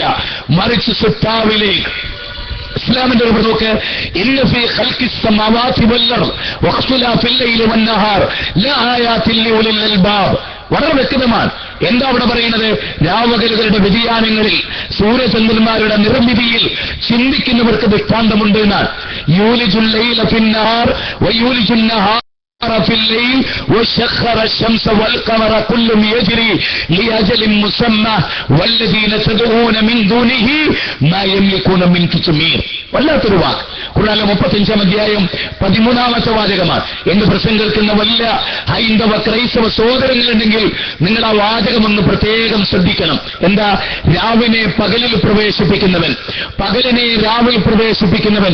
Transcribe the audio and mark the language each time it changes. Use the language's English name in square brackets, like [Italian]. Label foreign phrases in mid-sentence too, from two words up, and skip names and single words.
[Malayalam] മറിച്ച് സൃഷ്ടാവിലേക്ക് ഇസ്ലാമിന്റെ ഒരു നോക്ക്, [Arabic] إن في خلق السماوات والأرض واختلاف الليل والنهار لآيات لأولي الألباب. [Malayalam] വളരെ വ്യക്തമാണ്. എന്താ അവിടെ പറയുന്നത്? രാവകലുകളുടെ വ്യതിയാനങ്ങളിൽ, സൂര്യചന്ദ്രന്മാരുടെ നിർമ്മിതിയിൽ ചിന്തിക്കുന്നവർക്ക് ദൃഷ്ടാന്തമുണ്ട് എന്നാണ്. [Arabic] يولج الليل في النهار ويولج النهار في الليل وسخر الشمس والقمر كل يجري لأجل مسمى والذين تدعون من دونه ما يملكون من قطمير. [Malayalam] വല്ലാത്തൊരു വാക്ക്. ഖുർആനിലെ 35-ാം അധ്യായം 13-ാമത്തെ വാചകമാണ്. എന്ന് പ്രസംഗിക്കുന്ന വല്ല ഹൈന്ദവ ക്രൈസ്തവ സഹോദരങ്ങളുണ്ടെങ്കിൽ നിങ്ങൾ ആ വാചകമൊന്ന് പ്രത്യേകം ശ്രദ്ധിക്കണം. എന്താ? രാവിനെ പകലിൽ പ്രവേശിപ്പിക്കുന്നവൻ, പകലിനെ രാവിൽ പ്രവേശിപ്പിക്കുന്നവൻ.